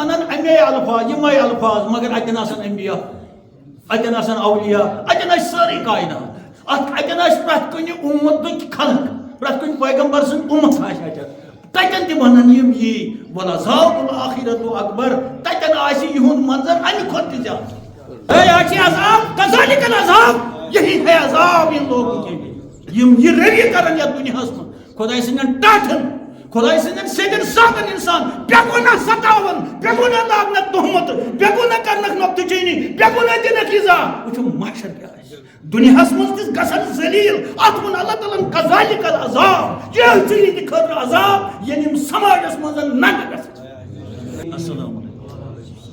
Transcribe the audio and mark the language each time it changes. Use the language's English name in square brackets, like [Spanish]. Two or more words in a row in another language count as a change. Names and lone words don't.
[Kashmiri] ونن امے الفاظ یِمے الفاظ مگر اتٮ۪ن آسن انبیا اتٮ۪ن آسن اولیاء اتٮ۪ن آسہِ سٲرٕے کاینات اتٮ۪ن آسہِ پرٛٮ۪تھ کُنہِ اُمتٕکۍ خلق پرٛٮ۪تھ کُنہِ پیغمبر سٕنٛز اُمت آسہِ اتٮ۪ن تتٮ۪ن تہِ ونن یِم یی [Arabic] ولعذاب الاخرۃ اکبر [Kashmiri] تتٮ۪ن آسہِ یِہُنٛد منظر امہِ کھۄتہٕ تہِ زیادٕ ہے چھِ عذاب [Arabic] کذالک العذاب [Urdu] یہی ہے عذاب ان لوگوں کے لیے [Kashmiri] یِم یہِ رٔوی کرن یتھ دُنیاہس منٛز خۄداے سٕنٛدٮ۪ن ٹاٹھن خۄداے سٕنٛدٮ۪ن سیٚدٮ۪ن سادن انسان بیٚیہِ گوٚو نہ ستاون بیٚیہِ گوٚو نہ لاگنکھ تہمت بیٚیہِ گوٚو نہ کرنکھ نۄقتہٕ چینی بیٚیہِ گوٚو نہ دِنکھ ایٖزا وٕچھو محشر کیٛاہ آسہِ دُنیاہس منٛز تہِ گژھن ذلیٖل اتھ ووٚن اللہ تعالیٰ [Arabic] کذالک العذاب [Kashmiri] یہِ چھُ یِہنٛدِ خٲطرٕ عذاب ییٚلہِ یِم سماجس منٛز ننٛگہٕ گژھن [Arabic] السلام علیکم